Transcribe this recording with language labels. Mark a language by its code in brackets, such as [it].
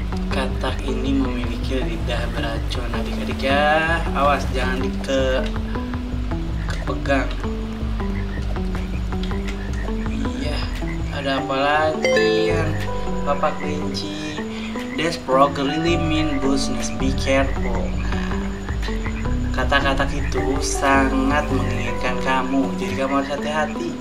[id] Katak ini memiliki lidah beracun adik-adik ya. Awas jangan kepegang. Iya, ada apa lagi yang Bapak Kelinci? [en] That's probably mean business, be careful. [id] Kata-kata itu sangat menginginkan kamu, jadi kamu harus hati-hati.